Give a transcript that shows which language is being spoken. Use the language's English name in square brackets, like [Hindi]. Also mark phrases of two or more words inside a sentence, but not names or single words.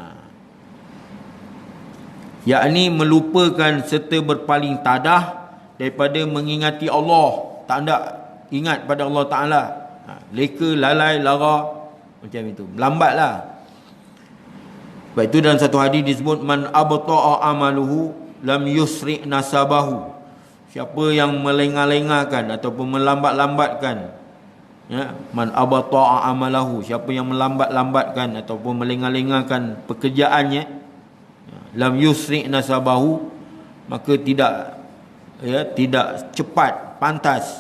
[Malay] Yakni melupakan serta berpaling tadah daripada mengingati Allah, tak nak ingat pada Allah Ta'ala, leka, lalai, lara, macam itu, lambatlah. Sebab itu dalam satu hadis disebut, [Arabic] من أبطأ عمله لم يسرع نسبه. [Malay] Siapa yang melengah-lengahkan ataupun melambat-lambatkan, ya, [Arabic] من أبطأ عمله, [Malay] siapa yang melambat-lambatkan ataupun melengah-lengahkan pekerjaannya, [Arabic] لم يسرع نسبه, [Malay] maka tidak cepat, pantas.